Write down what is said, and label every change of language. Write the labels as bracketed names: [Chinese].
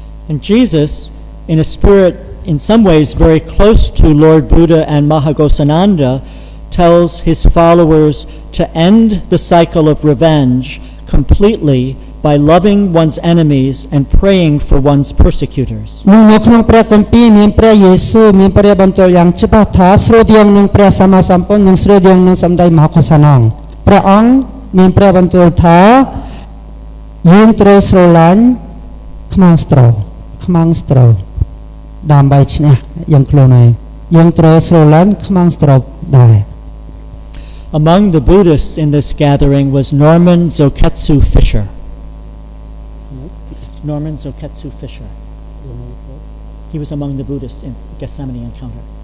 [English] And Jesus, in a spirit in some ways very close to Lord Buddha and Mahagosananda, tells his followers to end the cycle of revenge completely by loving one's enemies and praying for one's persecutors. [Khmer] នៅក្នុងព្រះគម្ពីរមានព្រះយេស៊ូវមានព្រះបន្ទូលយ៉ាងច្បាស់ថាស្រួលរៀងនឹងព្រះសម្មាសម្ពុទ្ធនិងស្រួលរៀងនឹងសម្ដេចមហាកុសលព្រះអង្គមានព្រះបន្ទូលថាយើងត្រូវស្រឡាញ់ ខ្មាំងស្ត្រូវដើម្បីឈ្នះយើងខ្លួនឯងយើងត្រូវស្រឡាញ់ខ្មាំងស្ត្រូវដែរ [English] Among the Buddhists in this gathering was Norman Zoketsu Fisher. Norman Zoketsu Fisher. He was among the Buddhists in Gethsemane encounter.